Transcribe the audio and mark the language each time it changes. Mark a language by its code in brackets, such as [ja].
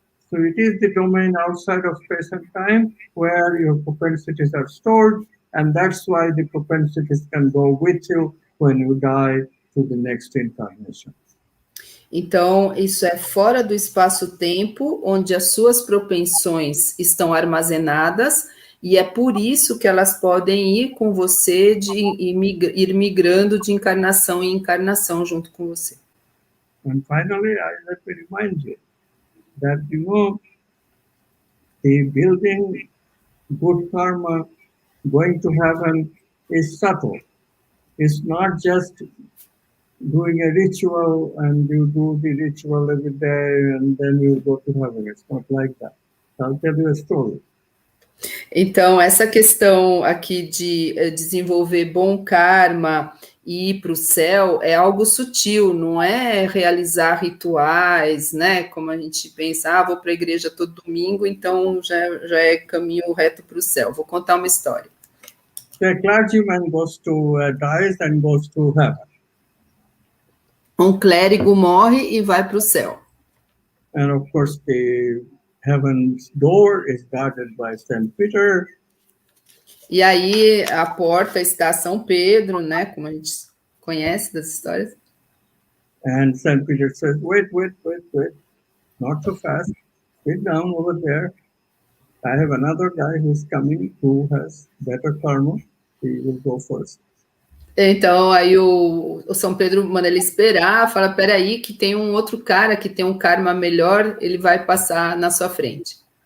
[en] So it is the domain outside of space and time where your propensities are stored, and that's why the propensities can go with you when you die to the next incarnation. [pt] Então, isso é fora do espaço-tempo, onde as suas propensões estão armazenadas, e é por isso que elas podem ir com você, ir migrando de encarnação em encarnação junto com você. [en] And finally, let me remind you that, you know, the building good karma, going to heaven, is subtle. It's not just doing a ritual and you do the ritual every day and then you go to heaven. It's not like that. I'll tell you a story. [pt] Então, essa questão aqui de desenvolver bom karma e ir para o céu é algo sutil, não é realizar rituais, né? Como a gente pensa, vou para a igreja todo domingo, então já é caminho reto para o céu. Vou contar uma história. [en] The clergyman dies and goes to heaven. [pt] Um clérigo morre e vai para o céu. [en] And of course, the heaven's door is guarded by Saint Peter. [pt] E aí a porta está São Pedro, né? Como a gente conhece das histórias. [en] And Saint Peter says, wait, not so fast. Sit down over there. I have another guy who's coming who has better karma. He will go first. [pt] Então, aí o São Pedro manda ele esperar, fala, peraí, que tem um outro cara que tem um karma melhor, ele vai passar na sua frente.